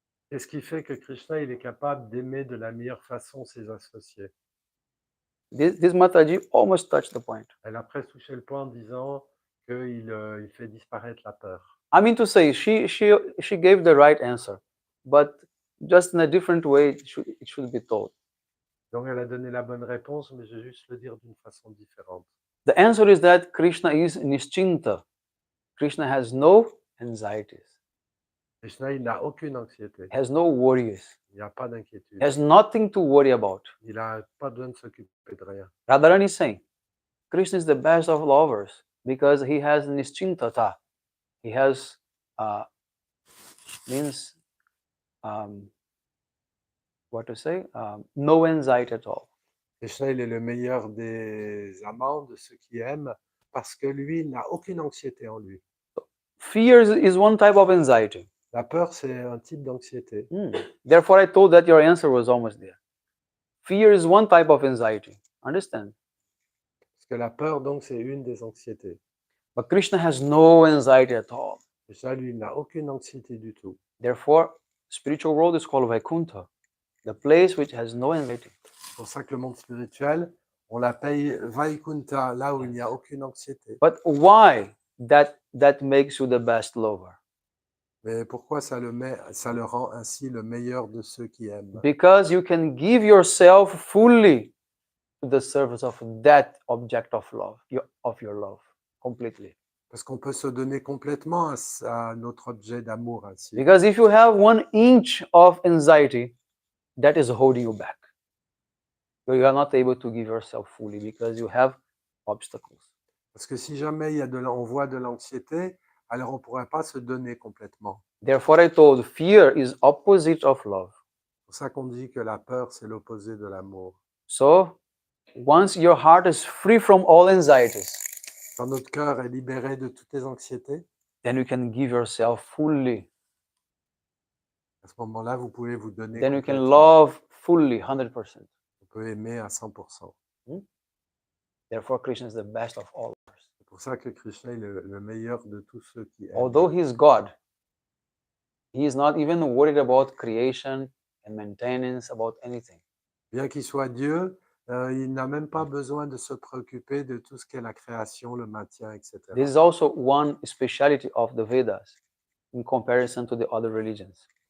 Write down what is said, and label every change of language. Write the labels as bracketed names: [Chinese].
[French] Qu'est-ce qui fait que Krishna, il est capable d'aimer de la meilleure façon ses associés? [English] This Mataji almost touched the point. [French] Elle a presque touché le point en disant qu'il il fait disparaître la peur. [English] I mean to say, she gave the right answer, but just in a different way, it should be told. [French] Donc elle a donné la bonne réponse, mais je vais juste le dire d'une façon différente. [English] The answer is that Krishna is nischinta. Krishna has no anxieties, [French] Krishna, il n'a aucune anxiété, [English] has no worries, [French] il n'y a pas d'inquiétude, [English] has nothing to worry about. [French] il n'a pas besoin de s'occuper de rien. [English] Radharani is saying, Krishna is the best of lovers because he has nischintata. He has means what to say? No anxiety at all. [French] Krishna, il est le meilleur des amants, de ceux qui aiment, parce que lui, il n'a aucune anxiété en lui. [English] Fear is one type of anxiety. [French] La peur, c'est un type d'anxiété. [English] Therefore, I told that your answer was almost there. Fear is one type of anxiety. Understand? [French] Parce que la peur, donc, c'est une des anxiétés. [English] But Krishna has no anxiety at all. [French] Krishna, lui, il n'a aucune anxiété du tout. [English] Therefore, spiritual world is called Vaikuntha, the place which has no anxiety. [French] C'est pour ça que le monde spirituel, on l'appelle Vaikunta, là où il n'y a aucune anxiété. [English] But why that makes you the best lover? [French] Mais pourquoi ça le rend ainsi le meilleur de ceux qui aiment? [English] Because you can give yourself fully to the service of that object of love, of your love, completely. [French] Parce qu'on peut se donner complètement à notre objet d'amour ainsi. [English] Because if you have 1 inch of anxiety, that is holding you back. You are not able to give yourself fully because you have obstacles. [French] Parce que si jamais on voit de l'anxiété, alors on ne pourrait pas se donner complètement. [English] Therefore, I told fear is opposite of love. [French] C'est pour ça qu'on dit que la peur, c'est l'opposé de l'amour. [English] So, once your heart is free from all anxieties, [French] Quand notre cœur est libéré de toutes les anxiétés, [English] then you can give yourself fully. [French] à ce moment-là, vous pouvez vous donner [English] Then you can [French] complètement. [English] love fully, 100%. [French] On peut aimer à 100%. [English] Therefore, Krishna is the best of all. [French] C'est pour ça que Krishna est le meilleur de tous ceux qui aiment. [English] Although he is God, he is not even worried about creation and maintenance, about anything. [French] Bien qu'il soit Dieu, il n'a même pas besoin de se préoccuper de tout ce qu'est la création, le maintien, etc. [English] This is also one speciality of the Vedas in comparison to the other religions.